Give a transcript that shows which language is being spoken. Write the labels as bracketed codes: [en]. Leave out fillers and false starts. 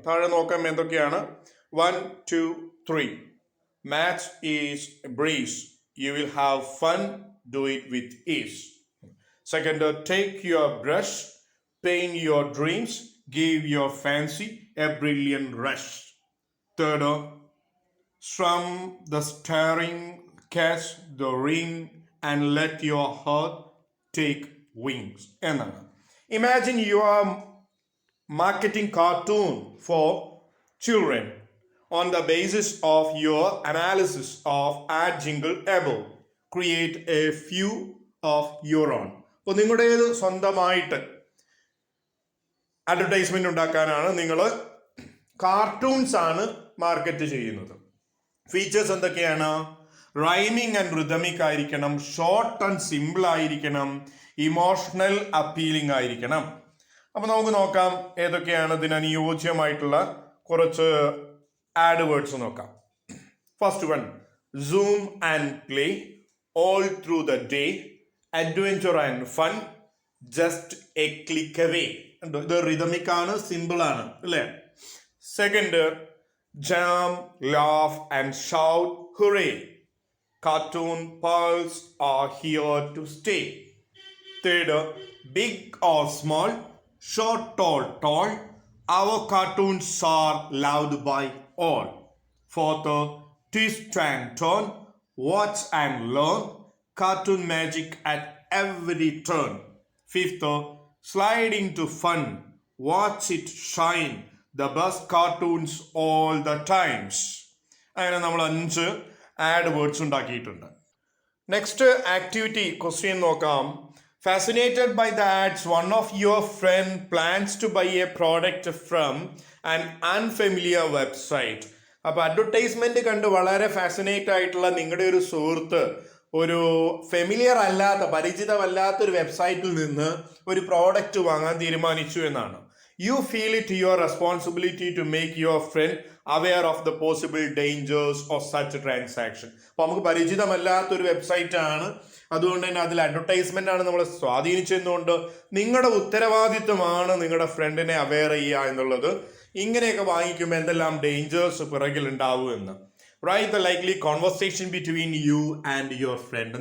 [ml] താഴെ നോക്കാം എന്തൊക്കെയാണ്. 1, 2, 3. [en] Match is breeze, you will have fun, do it with ease. Second, take your brush, paint your dreams, give your fancy a brilliant rush. Third, strum the staring, catch the ring and let your heart take wings എന്നാണ്. Imagine you are marketing cartoon for children on the basis of your analysis of ad jingle above. Create a few of your own. [ml] അപ്പോൾ നിങ്ങളുടേത് സ്വന്തമായിട്ട് advertisement ഉണ്ടാക്കാനാണ് നിങ്ങൾ cartoons ആണ് market ചെയ്യുന്നത്. Features എന്തൊക്കെയാണ്? [en] rhyming and rhythmic [ml] ആയിരിക്കണം, [en] short and simple [ml] ആയിരിക്കണം, [en] emotional appealing [ml] ആയിരിക്കണം. അപ്പൊ നമുക്ക് നോക്കാം ഏതൊക്കെയാണ് ഇതിന് അനുയോജ്യമായിട്ടുള്ള കുറച്ച് ആഡ് വേർഡ്സ് നോക്കാം. [en] First one, zoom and play, all through the day, adventure and fun, just a click away. [ml] ഇത് റിതമിക് ആണ്, സിമ്പിൾ ആണ് അല്ലേ. [en] Second, jam, laugh and shout, hooray. Cartoon pearls are here to stay. Third, big or small, short or tall, our cartoons are loved by all. Fourth, twist and turn, watch and learn, cartoon magic at every turn. Fifth, slide into fun, watch it shine, the best cartoons all the times. [ml] അങ്ങനെ നമ്മൾ 5 add words ഉണ്ടാക്കിയിട്ടുണ്ട്. [en] next activity question [ml] നോക്കാം. [en] Fascinated by the ads, one of your friend plans to buy a product from an unfamiliar website. [ml] അപ്പൊ advertisement കണ്ട് വളരെ fascinate ആയിട്ടുള്ള നിങ്ങളുടെ ഒരു സുഹൃത്ത് ഒരു ഫെമിലിയർ അല്ലാത്ത, പരിചിതമല്ലാത്ത ഒരു വെബ്സൈറ്റിൽ നിന്ന് ഒരു പ്രോഡക്റ്റ് വാങ്ങാൻ തീരുമാനിച്ചു എന്നാണ്. [en] You feel it your responsibility to make your friend aware of the possible dangers of such a transaction. [ml] അപ്പോൾ നമുക്ക് പരിചിതമല്ലാത്തൊരു വെബ്സൈറ്റ് ആണ്, അതുകൊണ്ട് തന്നെ അതിൽ അഡ്വർടൈസ്മെന്റ് ആണ് നമ്മളെ സ്വാധീനിച്ചതുകൊണ്ട് നിങ്ങളുടെ ഉത്തരവാദിത്വമാണ് നിങ്ങളുടെ ഫ്രണ്ടിനെ അവെയർ ചെയ്യുക എന്നുള്ളത്. ഇങ്ങനെയൊക്കെ വാങ്ങിക്കുമ്പോൾ എന്തെല്ലാം ഡേഞ്ചേഴ്സ് പിറകിൽ ഉണ്ടാവും എന്ന്. [en] Write the likely conversation between you and your friend.